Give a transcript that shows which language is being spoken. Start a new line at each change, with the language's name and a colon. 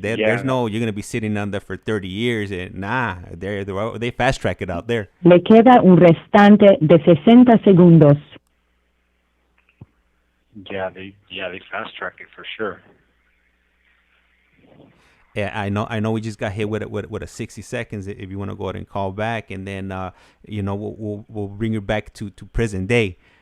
English: There's no, you're gonna be sitting on there for 30 years, and they fast track it out there.
Spanish: Le queda un restante de 60 segundos.
English: Yeah, they fast track it for sure. Yeah, I know. We just got hit with a 60 seconds. If you want to go ahead and call back, and then you know, we'll bring you back to present day.